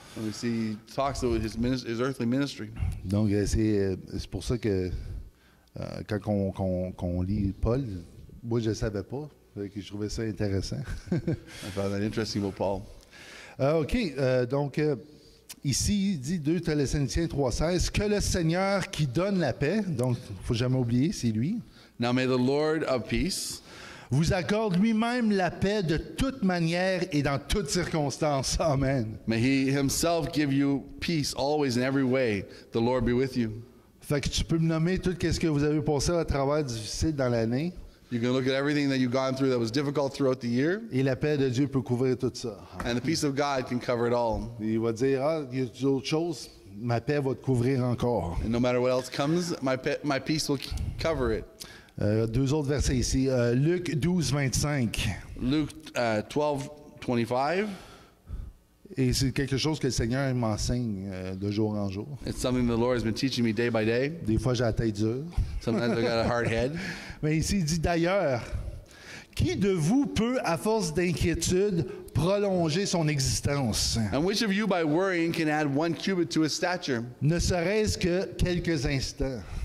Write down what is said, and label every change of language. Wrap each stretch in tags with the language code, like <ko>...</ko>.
<en>And we see he talks about his earthly ministry.</en> <fr>Donc, c'est pour ça que quand on lit Paul, moi, je ne savais pas. Fait que je trouvais ça intéressant.</fr> <en>I found that interesting about Paul. OK.</en> <fr>Donc, ici, il dit 2 Thessaloniciens 3,16, que le Seigneur qui donne la paix, donc il ne faut jamais oublier, c'est lui,</fr> <en>Now may the Lord of peace</en> <fr>vous accorde lui-même la paix de toute manière et dans toutes circonstances. Amen.</fr> <en>may he himself give you peace always in every way. The Lord be with you.</en> <fr>Fait que tu peux me nommer tout ce que vous avez passé à travers difficile dans l'année,</fr> <en>You can look at everything that you've gone through that was difficult throughout the year,</en> <fr>et la paix de Dieu peut couvrir tout ça.</fr> <en>and the peace of God can cover it all.</en> <fr>Il va dire, il y a d'autres choses, ma paix va te couvrir encore.</fr> <en>And no matter what else comes, my peace will cover it.</en> <fr>2 autres versets ici. Luc 12, 25.</fr> <en>Luke 12:25.</en> <fr>Et c'est quelque chose que le Seigneur m'enseigne de jour en jour.</fr> <en>It's something the Lord has been teaching me day by day.</en> <fr>Des fois, j'ai la tête dure.</fr> <en>Sometimes I got a hard head.</en> <fr>Mais ici, il dit d'ailleurs, qui de vous peut, à force d'inquiétude, prolonger son existence?</fr> <en>And which of you by worrying can add 1 cubit to his stature?</en> <fr>Ne serait-ce que quelques instants.</fr>